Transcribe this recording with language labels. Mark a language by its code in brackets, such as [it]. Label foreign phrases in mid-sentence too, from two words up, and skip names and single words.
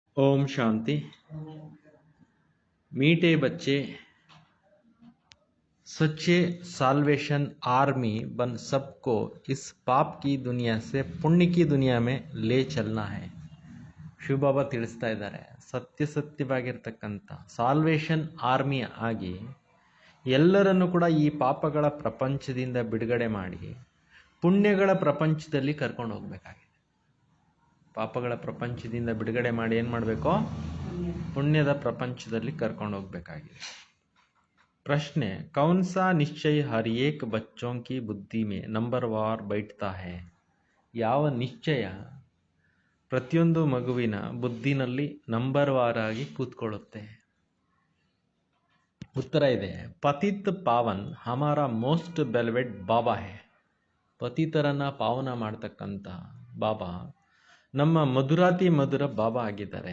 [hi] ओम शांति। मीठे बच्चे, सच्चे [en] salvation army [hi] बन सबको इस पाप की दुनिया से पुण्य की दुनिया में ले चलना है. [kn] ಶಿವಬಾಬಾ ತಿಳಿಸ್ತಾ ಇದ್ದಾರೆ, ಸತ್ಯವಾಗಿರ್ತಕ್ಕಂಥ [en] salvation army [kn] ಆಗಿ ಎಲ್ಲರನ್ನು ಕೂಡ ಈ ಪಾಪಗಳ ಪ್ರಪಂಚದಿಂದ ಬಿಡುಗಡೆ ಮಾಡಿ ಪುಣ್ಯಗಳ ಪ್ರಪಂಚದಲ್ಲಿ ಕರ್ಕೊಂಡು ಹೋಗಬೇಕಾಗಿದೆ. ಪಾಪಗಳ ಪ್ರಪಂಚದಿಂದ ಬಿಡುಗಡೆ ಮಾಡಿ ಏನು ಮಾಡಬೇಕು? पुण्यದ ಪ್ರಪಂಚದಲ್ಲಿ ಕರ್ಕೊಂಡು ಹೋಗಬೇಕಾಗಿದೆ. [hi] प्रश्न है, कौन सा निश्चय हर एक बच्चों की बुद्धि में नंबरवार बैठता है? [kn] ಯಾವ ನಿಶ್ಚಯ ಪ್ರತಿಯೊಂದು ಮಗುವಿನ ಬುದ್ಧಿನಲ್ಲಿ ನಂಬರ್ವಾರ್ ಆಗಿ ಕೂತ್ಕೊಳ್ಳುತ್ತೆ? ಉತ್ತರ ಇದೆ, [hi] पतित पावन हमारा [en] most beloved [hi] बाबा है. [kn] ಪತಿತರನ್ನ ಪಾವನ ಮಾಡ್ತಕ್ಕಂಥ ಬಾಬಾ ನಮ್ಮ ಮಧುರಾತಿ ಮಧುರ ಬಾಬಾ ಆಗಿದ್ದಾರೆ.